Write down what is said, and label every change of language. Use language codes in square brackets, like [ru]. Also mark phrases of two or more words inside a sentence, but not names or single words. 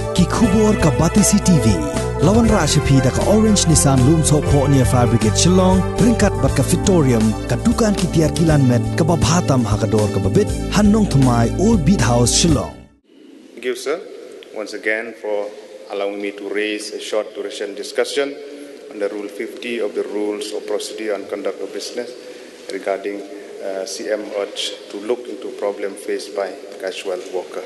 [kha] Khubor ka Batisi TV. Lawan Rashapi da ka Orange Nissan Loom So Po near Fabricate Shillong, Ringkat bat ka Victorium, ka Dukan ki Tiar Kilan Met, ka Babhatam Hakador ka Babit, Hanong Thumai Old Beat House Shillong. [en] Thank you, sir, once again for allowing me to raise a short duration discussion under Rule 50 of the Rules of Procedure and Conduct of Business regarding CM urge to look into problem faced by casual worker.